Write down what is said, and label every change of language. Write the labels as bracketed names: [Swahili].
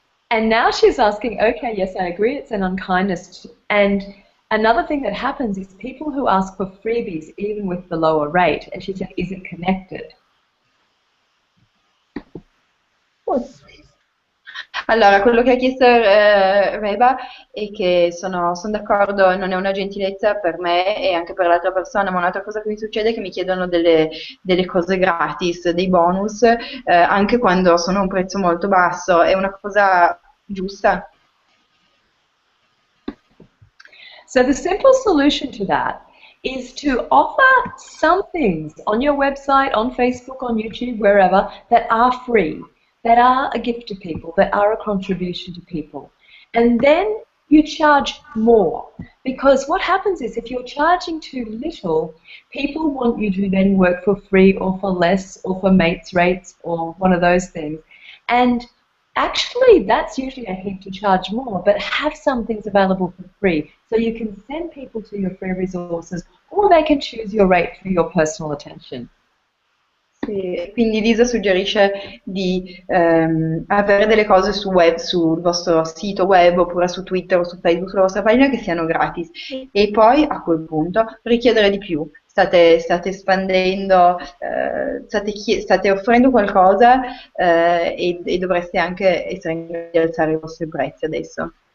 [English] And now she's asking, okay, yes, I agree, it's an unkindness. And another thing that happens is people who ask for freebies, even with the lower rate, and she said, is it connected? [Italian] Allora, quello che ha chiesto Reba è che sono d'accordo, non è una gentilezza per me e anche per l'altra persona, ma un'altra cosa che mi succede è che mi chiedono delle cose gratis, dei bonus, anche quando sono a un prezzo molto basso. È una cosa giusta? [English] So the simple solution to that is to offer some things on your website, on Facebook, on YouTube, wherever, that are free, that are a gift to people, that are a contribution to people. And then you charge more. Because what happens is if you're charging too little, people want you to then work for free or for less or for mates rates or one of those things. And actually, that's usually a heap to charge more, but have some things available for free. So you can send people to your free resources or they can choose your rate for your personal attention. [Italian] Sì, quindi Lisa suggerisce di avere delle cose sul vostro sito web oppure su Twitter o su Facebook, sulla vostra pagina che siano gratis e poi a quel punto richiedere di più. State espandendo, state offrendo qualcosa e dovreste anche essere in grado di alzare i vostri prezzi adesso.